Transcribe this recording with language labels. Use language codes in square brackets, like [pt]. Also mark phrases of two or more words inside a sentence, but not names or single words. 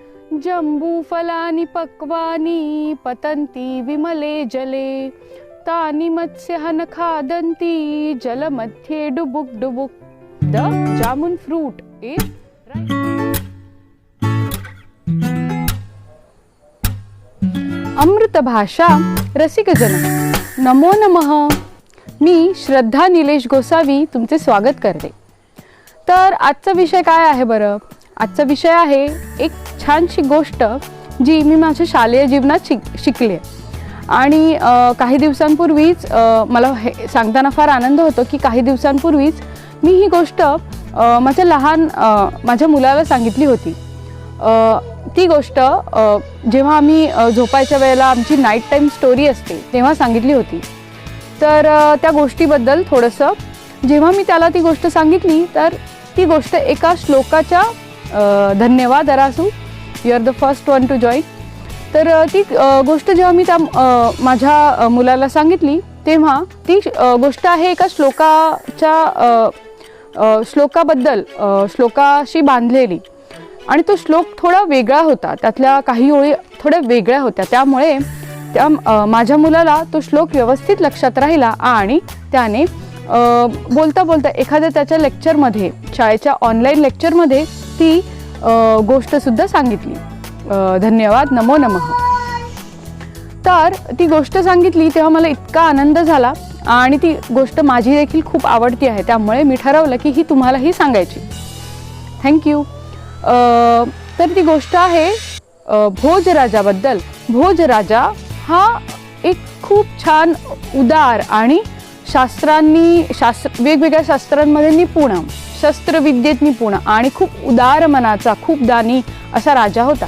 [sa] जम्बूफलानि पक्वानि पतन्ति विमले जले तानि मत्स्यः न खादन्ति जलमध्ये डुबुक डुबुक. [en] The jamun fruit is [sa] अमृत भाषा रसिकजन. नमो नमः. [mr] मी श्रद्धा निलेश गोसावी तुमचे स्वागत करते. तर आजचा विषय काय आहे बरं? आजचा विषय आहे एक छानशी गोष्ट जी मी माझ्या शालेय जीवनात शिकले आणि काही दिवसांपूर्वीच मला हे सांगताना फार आनंद होतो की काही दिवसांपूर्वीच मी ही गोष्ट माझ्या मुलाला सांगितली होती. ती गोष्ट जेव्हा आम्ही झोपायच्या वेळेला आमची [en] night time story [mr] असते तेव्हा सांगितली होती. तर त्या गोष्टीबद्दल थोडंसं जेव्हा मी त्याला ती गोष्ट सांगितली तर ती गोष्ट एका श्लोकाच्या धन्यवाद अरासू, [en] you are the first one to join. [mr] तर ती गोष्ट जेव्हा मी त्या माझ्या मुलाला सांगितली तेव्हा ती गोष्ट आहे एका श्लोकाबद्दल, श्लोकाशी बांधलेली. आणि तो श्लोक थोडा वेगळा होता, त्यातल्या काही ओळी थोड्या वेगळ्या होत्या. त्यामुळे माझ्या मुलाला तो श्लोक व्यवस्थित लक्षात राहिला आणि त्याने बोलता बोलता एखाद्या त्याच्या लेक्चरमध्ये, शाळेच्या ऑनलाईन लेक्चरमध्ये ती गोष्टसुद्धा सांगितली. धन्यवाद, [sa] नमो नमः. [mr] तर ती गोष्ट सांगितली तेव्हा मला इतका आनंद झाला आणि ती गोष्ट माझी देखील खूप आवडती आहे. त्यामुळे मी ठरवलं की ही तुम्हालाही सांगायची. थँक्यू. तर ती गोष्ट आहे भोजराजाबद्दल. भोजराजा हा एक खूप छान उदार आणि वेगवेगळ्या शास्त्रांमध्ये निपुण, शस्त्रविद्येत निपुण आणि खूप उदार मनाचा, खूप दानी असा राजा होता.